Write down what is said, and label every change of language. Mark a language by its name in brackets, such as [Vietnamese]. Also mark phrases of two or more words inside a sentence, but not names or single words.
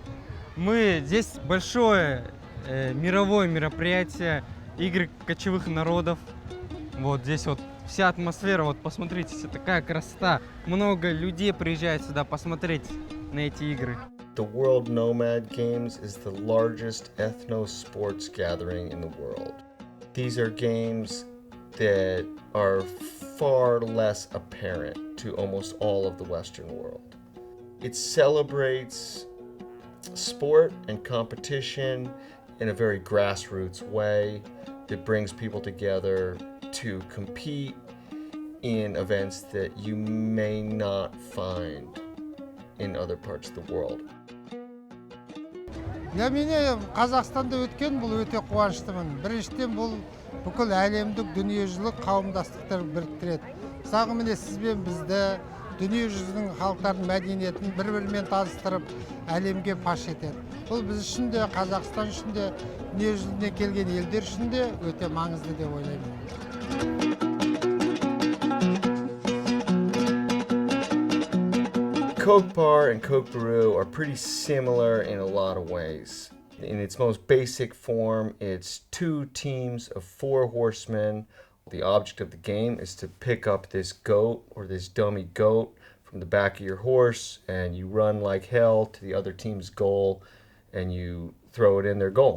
[Russian] Здесь большое мировое мероприятие, игры кочевых народов. Вот здесь вот вся атмосфера, вот посмотрите, вся такая красота. Много людей приезжает сюда посмотреть на эти игры. [English] The World Nomad Games is the largest ethno-sports gathering in the world. These are games that are far less apparent to almost all of the Western world. It celebrates sport and competition in a very grassroots way that brings people together to compete in events that you may not find in other parts of the world. [Kazakh] Я Қазақстанда өткен бұл өте қуаныштымын. Біріншіден бұл бүкіл әлемдік дүниежүзілік қауымдастықтар біріктіреді. Мысалы міне сізбен бізді дүниежүзінің халықтардың мәдениетін бір-бірімен таныстырып, әлемге паш етеді. Бұл біз үшін де, Қазақстан үшін де, дүниежүзіне келген елдер үшін де өте маңызды деп ойлаймын. [English] Kokpar and Kok Boru are pretty similar in a lot of ways. In its most basic form, it's two teams of 4 horsemen. The object of the game is to pick up this goat or this dummy goat from the back of your horse, and you run like hell to the other team's goal and you throw it in their goal.